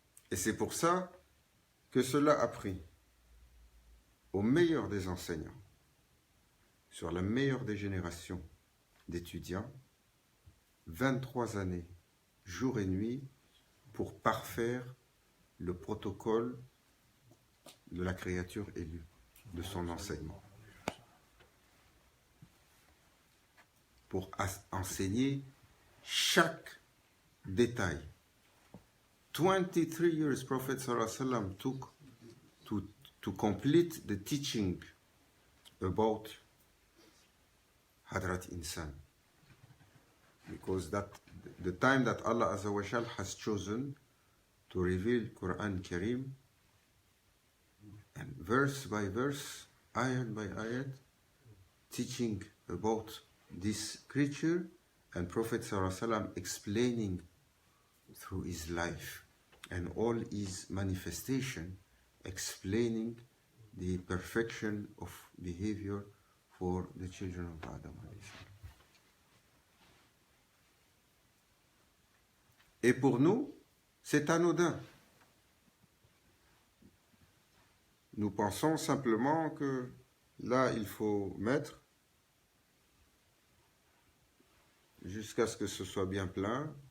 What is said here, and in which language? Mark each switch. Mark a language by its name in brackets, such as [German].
[French] Et c'est pour ça que cela a pris au meilleur des enseignants, sur la meilleure des générations d'étudiants, 23 années, jour et nuit, pour parfaire le protocole de la créature élue, de son enseignement. Pour enseigner chaque détail. [English] 23 years Prophet sallallahu alayhi wa sallam took to complete the teaching about Hadrat Insan. Because that the time that Allah Azza wa Jal has chosen to reveal Quran Kareem, and verse by verse, ayat by ayat, teaching about this creature and Prophet ﷺ explaining through his life and all his manifestation, explaining the perfection of behavior for the children of Adam. [French] Et pour nous, c'est anodin. Nous pensons simplement que là, il faut mettre jusqu'à ce que ce soit bien plein.